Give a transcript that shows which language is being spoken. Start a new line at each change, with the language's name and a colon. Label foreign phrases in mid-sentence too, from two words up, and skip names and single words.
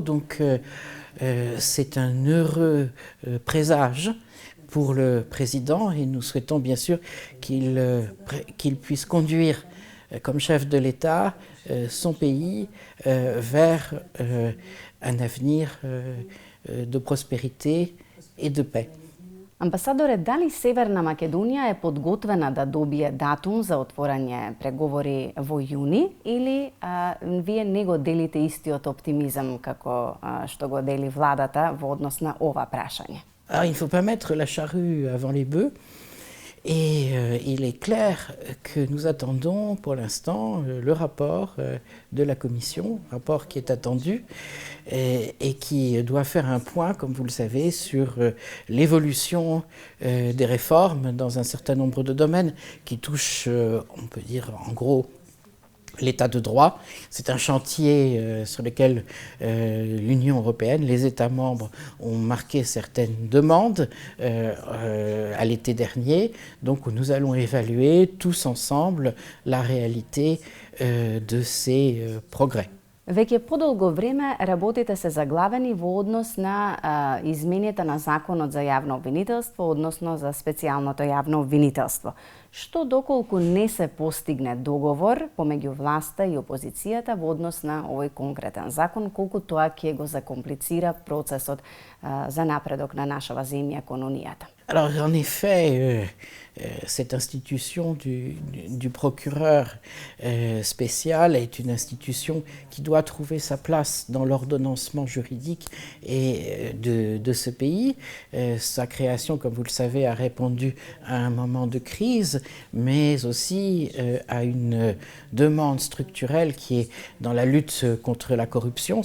French: Donc c'est un heureux présage pour le président et nous souhaitons bien sûr qu'il puisse conduire comme chef de l'État son pays vers un avenir de prospérité et de paix.
Macedonian: Амбасадоре, дали Северна Македонија е подготвена да добие датум за отворање преговори во јуни или вие не го делите истиот оптимизам како што го дели владата во однос на ова прашање?
French: Il ne faut pas mettre la charrue avant les bœufs. Et il est clair que nous attendons pour l'instant le rapport de la Commission, rapport qui est attendu et qui doit faire un point, comme vous le savez, sur l'évolution des réformes dans un certain nombre de domaines qui touchent, on peut dire en gros, l'état de droit. C'est un chantier sur lequel l'Union européenne, les États membres ont marqué certaines demandes à l'été dernier. Donc nous allons évaluer tous ensemble la réalité de ces progrès.
Macedonian: Веќе подолго време работите се заглавени во однос на измените на Законот за јавно обвинителство, односно за специјалното јавно обвинителство. Што доколку не се постигне договор помеѓу власта и опозицијата во однос на овој конкретен закон, колку тоа ќе го закомплицира процесот за напредок на нашава земја кон унијата?
French: Alors en effet, cette institution du procureur spécial est une institution qui doit trouver sa place dans l'ordonnancement juridique et de ce pays. Sa création, comme vous le savez, a répondu à un moment de crise, mais aussi à une demande structurelle qui est dans la lutte contre la corruption.